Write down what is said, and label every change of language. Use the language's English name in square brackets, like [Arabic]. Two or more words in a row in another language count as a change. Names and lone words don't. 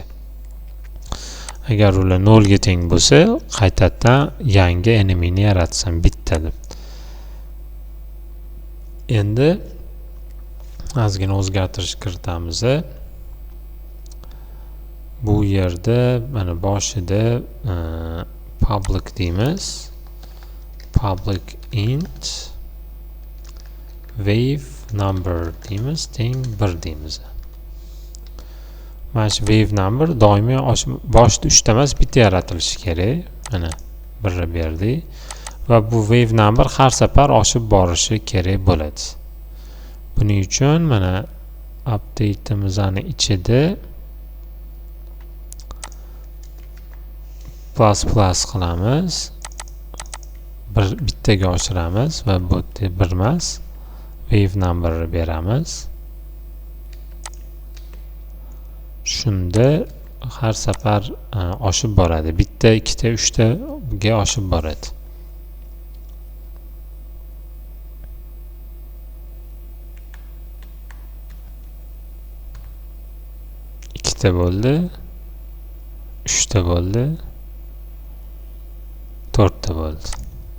[Uzbek] Agar ular 0 ga teng bo'lsa, qaytadan yangi enemyni yaratsin bitta deb. Endi ozgina o'zgartirish kiritamiz. Bu yerda mana boshida public deymiz. [English] Public int wave number [Uzbek] deymiz, teng 1 deymiz. Mana shu [English] wave number [Uzbek] doimiy boshida 3 ta emas, bitta yaratilishi kerak. Mana 1 berdik va bu [English] wave number [Uzbek] har safar oshib borishi kerak bo'ladi. Buning uchun mana update'imizning ichida plus qilamiz. Bittaga oshiramiz va bu 1 emas, [English] wave number [Uzbek] beramiz. Shunda har safar oshib boradi. Bitta, 2 ta, 3 ta ga oshib boradi. ikkita bo'ldi, 3 ta bo'ldi, 4 ta bo'ldi.